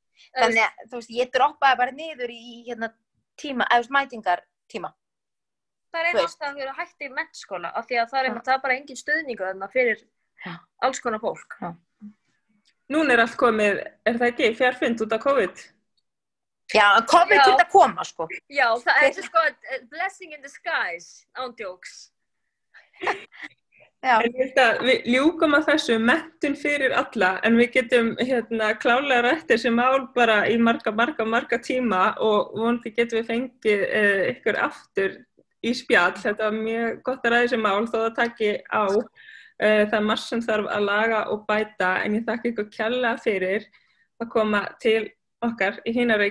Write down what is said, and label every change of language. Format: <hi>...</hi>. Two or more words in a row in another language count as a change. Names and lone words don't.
<is>Þannig að, þú veist, ég droppaði bara niður í tíma, eða mætingartíma. Það er Þú einn veist. ástæðan fyrir að hætta í menntaskóla af því að það er bara engin stuðningur þarna fyrir alls konar fólk. Núna er allt komið, það ekki, fjarfund út af COVID? Já, COVID þurfti að koma, sko. Já, það er sko</is> <en>blessing in disguise,</en> <is>ándjóks. Já. En ég held að við ljúkum að þessu menntun fyrir alla, en við getum klálega rætt þessi mál bara í marga tíma og vonandi getum við fengið ykkur aftur í spjall. Þetta var mjög gott að ræða þessi mál þó það taki á. Það er margt sem þarf að laga og bæta, en ég þakka ykkur kærlega fyrir að koma til okkar í Hina Reykjavík.</is>